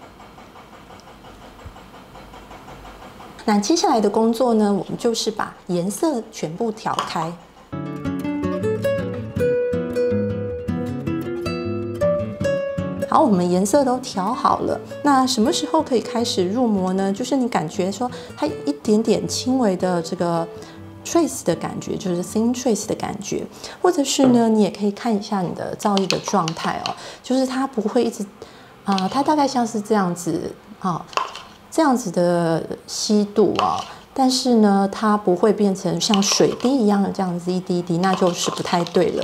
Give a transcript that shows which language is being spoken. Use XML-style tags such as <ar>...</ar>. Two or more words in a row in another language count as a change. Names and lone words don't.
<zh>那接下來的工作呢，我們就是把顏色全部調開。好，我們顏色都調好了。那什麼時候可以開始入模呢？就是你感覺說它有一點點輕微的這個 trace 的感覺，就是</zh> <en>thin trace</en> <zh>的感覺，或者是呢，你也可以看一下你的皂液的狀態哦，就是它不會一直它大概像是這樣子這樣子的稀度但是呢，它不會變成像水滴一樣的這樣子一滴一滴，那就是不太對了。</zh>